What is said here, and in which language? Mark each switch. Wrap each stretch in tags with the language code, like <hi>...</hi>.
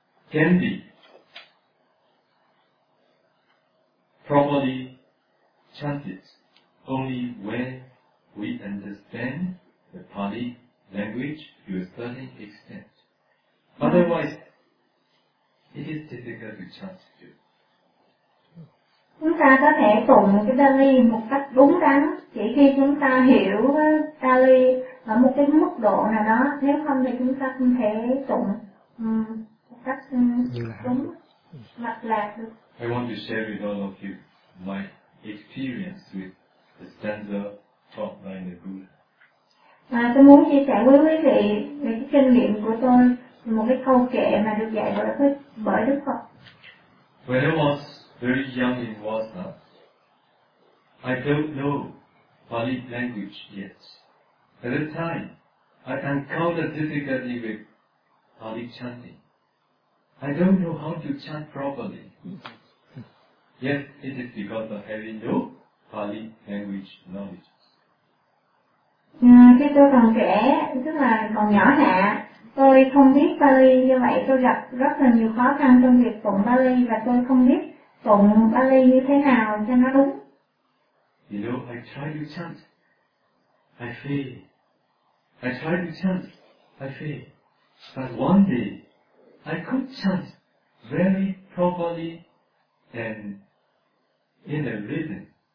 <en>can be properly chanted only when we understand the Pali language to a certain extent. Otherwise, it is difficult to chant to.</en> <vi>Chúng ta có thể tụng cái Pali một cách đúng đắn chỉ khi chúng ta hiểu Pali ở một cái mức độ nào đó, nếu không thì chúng ta không thể tụng một cách đúng mặt lạc được.</vi> <en>I want to share with all of you my experience with the stanza taught by the Buddha.</en> <vi>Tôi muốn chia sẻ với quý vị về cái kinh nghiệm của tôi, một cái câu kệ mà được dạy bởi Đức Phật.</vi> <en>When I was very young in Vasa, I don't know Pali language yet. At the time, I encountered difficulty with Pali chanting. I don't know how to chant properly. Yet, it is because of having no Pali language knowledge.</en> <vi>Khi tôi còn trẻ, tức là còn nhỏ hạ, tôi không biết Pali, như vậy tôi gặp rất là nhiều khó khăn trong việc tụng Pali và tôi không biết tụng Pali như thế nào cho nó đúng.</vi> <en>You know, I try to chant, I fail. I try to chant, I fail. But one day, I could chant very properly and in a rhythm.</en>